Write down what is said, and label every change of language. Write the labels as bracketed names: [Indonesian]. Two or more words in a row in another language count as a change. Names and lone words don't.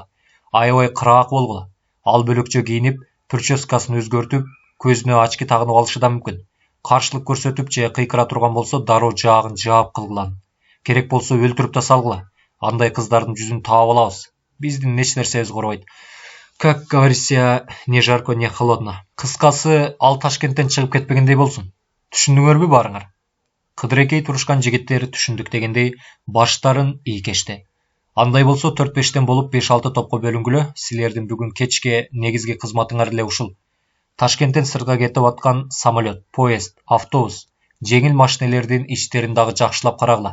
[Kyrgyz] Аябай кыраак болгула. Ал бөлөкчө кийинип, прическасын өзгөртүп, көзүнө очки тагынып алышы да мүмкүн. Каршылык көрсөтүп же кыйкыра турган болсо дароо жаагын жаап кылгыла. Керек болсо өлтүрүп да салгыла. Андай кыздардын жүзүн таап алабыз. Биздин эч нерсебиз корбойт. [Russian] Как говорится, не жарко, не холодно. [Kyrgyz] Кыскасы, ал Ташкенттен чыгып кетпегендей болсун. Түшүндүңөрбү баарыңар? Кыдырекей турушкан жигиттер түшүндүк дегендей баштарын ийкешти. Андай болсо 4-5тен болуп 5-6 топко бөлүнгүлө. Силердин бүгүн кечке негизги кызматыңар эле ушул. Ташкенттен сыртка кетип аткан самолет, поезд, автобус, жеңил машинелердин ичтерин дагы жакшылап карагыла.